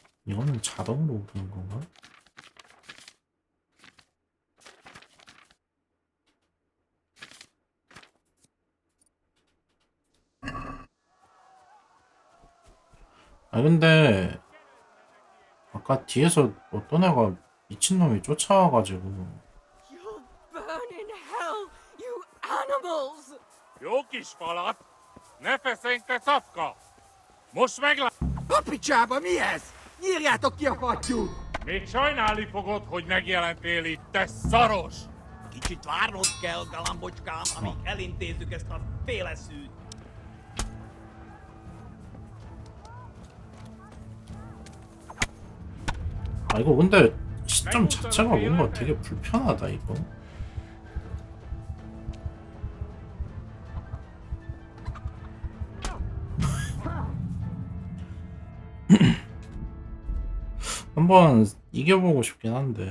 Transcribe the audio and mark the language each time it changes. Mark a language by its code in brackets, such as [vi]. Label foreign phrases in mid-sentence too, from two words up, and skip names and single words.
[ko] 이거는 자동으로 오는 건가? 아 근데 아까 뒤에서 어떤 애가 미친놈이 쫓아와가지고 [en] Burn in hell, you animals! [hu] Jó kis falat! Ne feszengte szafka! Most meglát... Papicsába, mi ez? Nyírjátok ki a fattyút! Még sajnálni fogod, hogy megjelentél itt, te szaros! Kicsit várnod kell, galambocskám, amíg elintézzük ezt a féleszűt. [ko] 아 이거 근데 시점 자체가 뭔가 되게 불편하다 이거. 한번 이겨보고 싶긴 한데.